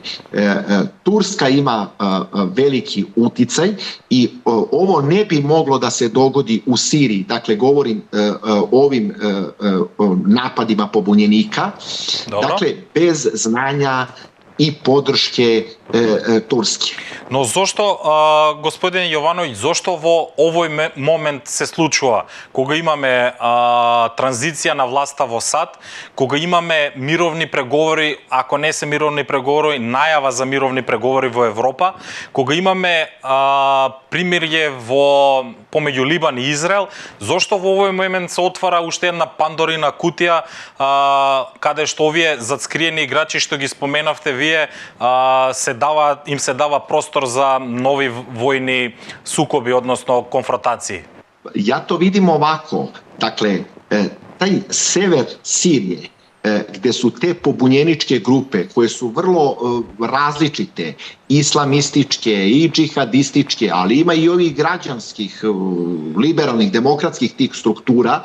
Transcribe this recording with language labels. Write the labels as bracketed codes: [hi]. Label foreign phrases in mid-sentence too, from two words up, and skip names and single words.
[sr] Turska ima veliki uticaj i ovo ne bi moglo da se dogodi u Siriji. Dakle, govorim o ovim napadima pobunjenika. Dobro. Dakle, bez znanja i podrške Turske. [mk] Но зошто, господин Јовановиќ, зошто во овој момент се случува, кога имаме транзиција на власта во САД, кога имаме мировни преговори, ако не се мировни преговори, најава за мировни преговори во Европа, кога имаме примирје помеѓу Либан и Израел, зошто во овој момент се отвара уште една пандорина кутија, каде што овие зацкриени играчи што ги споменавте вие, им се дава простор за нови војни сукоби, односно конфронтации? [sr] Ja to vidim ovako. Dakle, taj sever Sirije, gde su te pobunjeničke grupe koje su vrlo različite, islamističke i džihadističke, ali ima i ovih građanskih, liberalnih, demokratskih tih struktura.